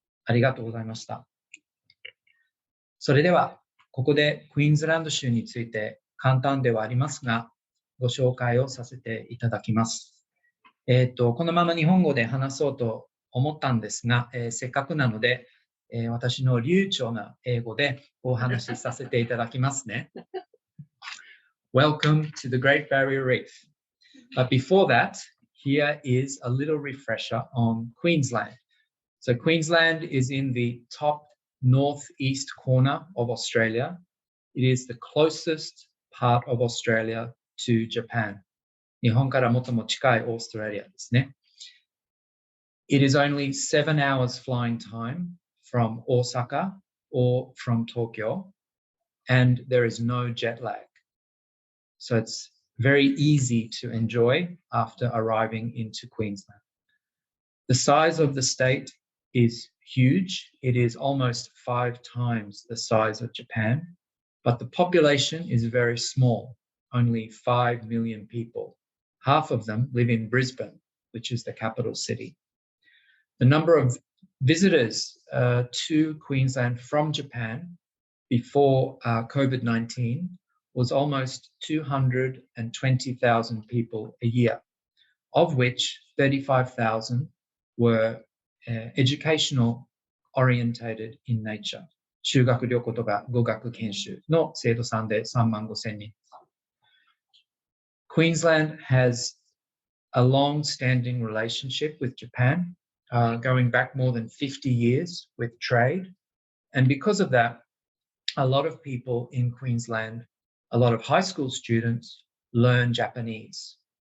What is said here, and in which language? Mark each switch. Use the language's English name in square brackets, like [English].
[Japanese] ありがとうございました。それでは、ここでクイーンズランド州について簡単ではありますが、ご紹介をさせていただきます。このまま日本語で話そうと思ったんですが、せっかくなので、私の流暢な英語でお話しさせていただきますね。 [English] Welcome to the Great Barrier Reef. But before that, here is a little refresher on Queensland. So Queensland is in the top northeast corner of Australia. It is the closest part of Australia to Japan. [Japanese] 日本から最も近いオーストラリアですね。 [English] It is only 7 hours flying time from Osaka or from Tokyo, and there is no jet lag. So it's very easy to enjoy after arriving into Queensland. The size of the state is huge. It is almost 5 times the size of Japan, but the population is very small, only 5 million people. Half of them live in Brisbane, which is the capital city. The number of visitors to Queensland from Japan before COVID-19 was almost 220,000 people a year, of which 35,000 were educational orientated in nature. [Japanese] 修学旅行とか語学研修の生徒さんで35,000人。 [English] Queensland has a long-standing relationship with Japan, going back more than 50 years with trade. And because of that, a lot of people in Queensland, a lot of high school students learn Japanese.